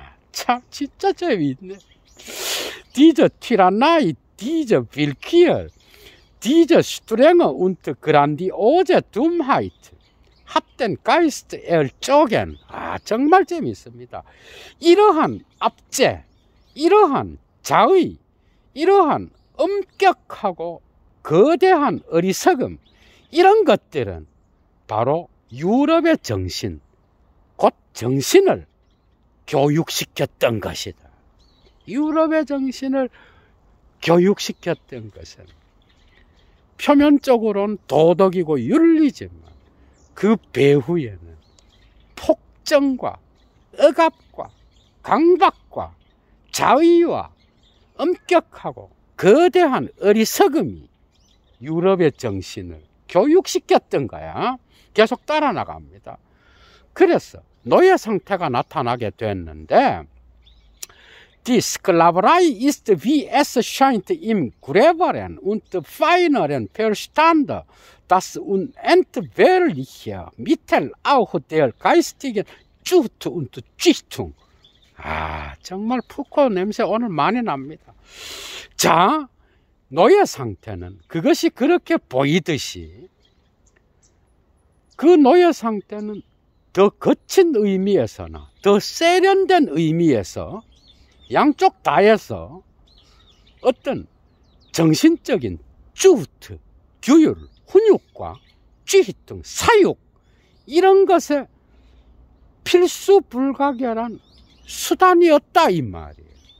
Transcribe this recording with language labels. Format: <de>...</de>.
<ko>참 진짜 재미있네.</ko> <de>Diese Tyrannei, diese Willkür, Diese Strenge und grandiose Dummheit hat den Geist erzogen.</de> <ko>정말 재미있습니다. 이러한 압제, 이러한 자의, 이러한 엄격하고 거대한 어리석음, 이런 것들은 바로 유럽의 정신, 곧 정신을 교육시켰던 것이다. 유럽의 정신을 교육시켰던 것은 표면적으로는 도덕이고 윤리지만 그 배후에는 폭정과 억압과 강박과 자의와 엄격하고 거대한 어리석음이 유럽의 정신을 교육시켰던 거야. 계속 따라 나갑니다. 그래서 노예 상태가 나타나게 됐는데,</ko> <de>Die Sklaverei ist wie es scheint im gröberen und feineren Verstand das unentbehrliche Mittel auch der geistigen Zucht und Züchtung.</de> <ko>정말 푸코 냄새 오늘 많이 납니다. 자, 노예 상태는 그것이 그렇게 보이듯이 그 노예 상태는 더 거친 의미에서나 더 세련된 의미에서 양쪽 다에서 어떤 정신적인 주트, 규율, 훈육과 쥐등, 사육, 이런 것에 필수 불가결한 수단이었다 이 말이에요.</ko>